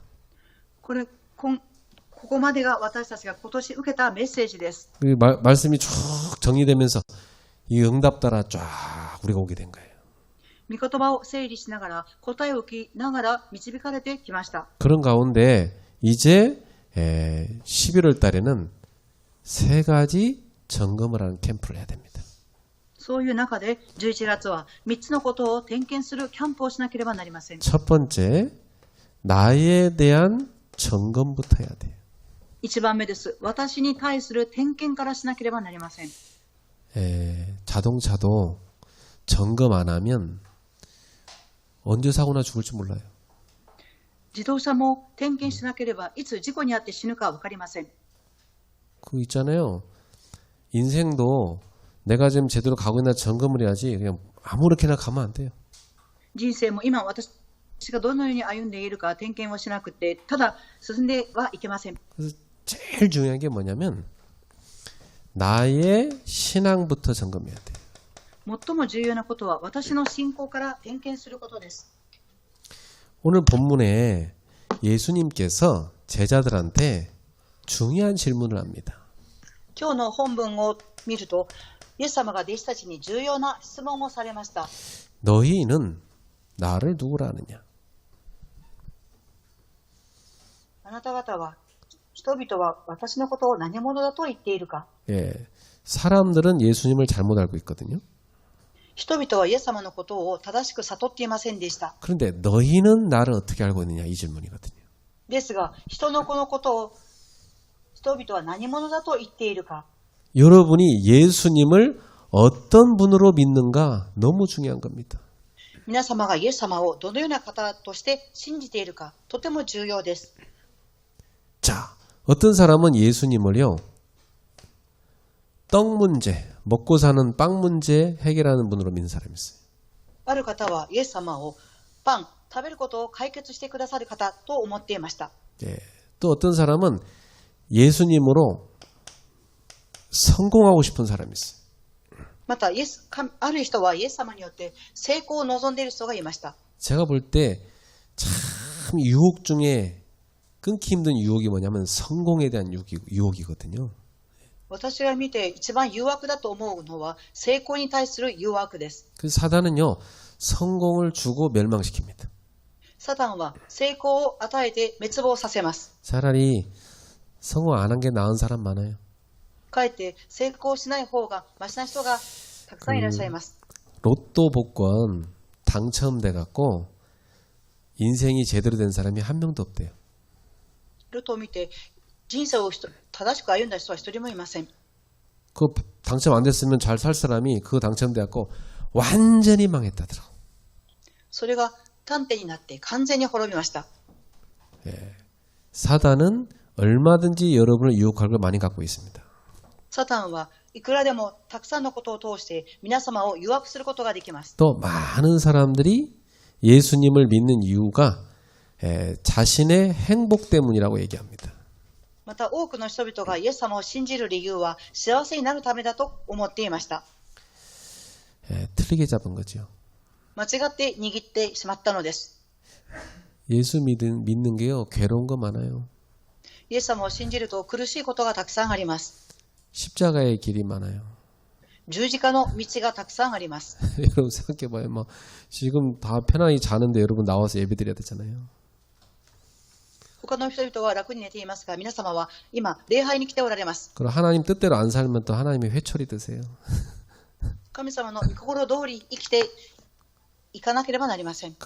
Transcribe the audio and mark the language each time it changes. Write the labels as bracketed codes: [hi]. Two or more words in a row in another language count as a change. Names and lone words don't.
[ja] ここまでが私たちが今年受けたメッセージです。 [ko] 그 말씀이 쭉 정리되면서 이 응답 따라 쫙 우리가 오게 된 거예요. [ja] 御言葉を整理しながら答えを聞きながら導かれてきました。 [ko] 그런 가운데 이제 11월 달에는 3가지 점검을 하는 캠프를 해야 됩니다. [ja] そういう中で11月は3つのことを点検するキャンプをしなければなりません。 [ko] 첫 번째, 나에 대한 점검부터 해야 돼요. [ja] 1 番目です。私に対する点検からしなければなりません。 [ko] 자동차도 점검 안 하면 언제 사고나 죽을지 몰라요. [ja] 自動車も点検しなければいつ事故に遭って死ぬか分かりません。 [ko] 그거 있잖아요. 인생도 내가 지금 제대로 가고 있나 점검을 해야지 그냥 아무렇게나 가면 안 돼요. [ja] 人生も今私がどのように歩んでいるか点検をしなくて、ただ進んではいけません。 [ko] 그래서 제일 중요한 게 뭐냐면 나의 신앙부터 점검해야 돼요. [ja] 最も重要なことは私の信仰から点検することです。 [ko] 오늘 본문에 예수님께서 제자들한테 중요한 질문을 합니다. [ja] 今日の本文を見ると、イエス様が弟子たちに重要な質問をされました。 [ko] 너희는 나를 누구라 하느냐? [ja] あなた方は、人々は私のことを何者だと言っているか。 [ko] 예, 사람들은 예수님을 잘못 알고 있거든요. [ja] 人々はイエス様のことを正しく悟っていませんでした。 [ko] 그런데 너희는 나를 어떻게 알고 있느냐 이 질문이거든요. [ja] ですが、人の子のことを人々は何者だと言っているか。 [ko] 여러분이 예수님을 어떤 분으로 믿는가 너무 중요한 겁니다. [ja] 皆様がイエス様をどのような方として信じているか、とても重要です。 [ko] 자, 어떤 사람은 예수님을요, 떡 문제, 먹고 사는 빵 문제 해결하는 분으로 믿는 사람이 있어요. [ja] ある方はイエス様をパン、食べることを解決してくださる方と思っていました。 [ko] 예, 또 어떤 사람은 예수님으로 성공하고 싶은 사람이 있어요. [ja] またある人はイエス様によって成功を望んでいる人がいました。 [ko] 제가 볼 때 참 유혹 중에 끊기 힘든 유혹이 뭐냐면 성공에 대한 유혹이거든요. [ja] 私が見て一番誘惑だと思うのは成功に対する誘惑です。 [ko] 그래서 사단은요, 성공을 주고 멸망시킵니다. [ja] サタンは成功を与えて滅亡させます。 [ko] 차라리 성공 안 한 게 나은 사람 많아요. [ja] かえって成功しない方がマシな人がたくさんいらっしゃいます。 [ko] 로또 복권 당첨돼 갖고 인생이 제대로 된 사람이 한 명도 없대요. [ja] ルトを見て人生を正しく歩んだ人は一人もいません。 [ko] 그 당첨 안 됐으면 잘 살 사람이 그거 당첨돼 갖고 완전히 망했다더라고. [ja] それが端点になって完全に滅びました。 [ko] 사단은 얼마든지 여러분을 유혹할 걸 많이 갖고 있습니다. [ja] サタンはいくらでもたくさんのことを通して皆様を誘惑することができます。 [ko] 또 많은 사람들이 예수님을 믿는 이유가 자신의 행복 때문이라고 얘기합니다. [ja] また多くの人々がイエス様を信じる理由は幸せになるためだと思っていました。 [ko] 틀리게 잡은 거죠. [ja] 間違って握ってしまったのです。 [ko] 예수 믿는 게요, 괴로운 거 많아요. [ja] イエス様を信じると苦しいことがたくさんあります。 [ko] 십자가의 길이 많아요. [ja] 十字架の道がたくさんあります。 [ko] 여러분 생각해봐요. 뭐 지금 다 편안히 자는데 여러분 나와서 예배드려야 되잖아요. [ja] 他の人々は楽に寝ていますが、皆様は今礼拝に来ておられます。 [ko] 그럼 하나님 뜻대로 안 살면 또 하나님이 회초리 드세요. [ja] 神様の御心通り生きていかなければなりません。